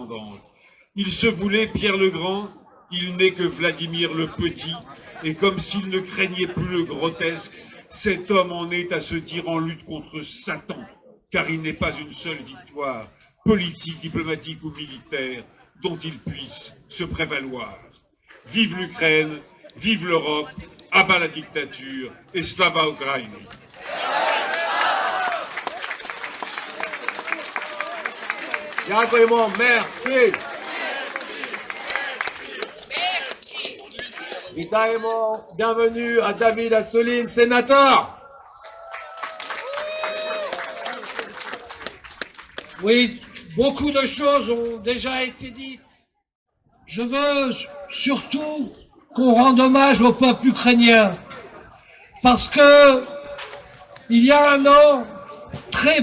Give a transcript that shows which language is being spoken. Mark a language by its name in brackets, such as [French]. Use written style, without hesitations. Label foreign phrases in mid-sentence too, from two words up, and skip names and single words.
[French] Il se voulait, Pierre le Grand, Il n'est que Vladimir le Petit, et comme s'il ne craignait plus le grotesque, cet homme en est à se dire en lutte contre Satan, car il n'est pas une seule victoire, politique, diplomatique ou militaire, dont il puisse se prévaloir. Vive l'Ukraine, vive l'Europe, à bas la dictature, et [Ukrainian] Слава Україні. Дякуємо, merci. Вітаємо, [French] bienvenue à David Assouline, sénateur. Oui, beaucoup de choses ont déjà été dites. Je veux surtout qu'on rende hommage au peuple ukrainien, parce que il y a un an, très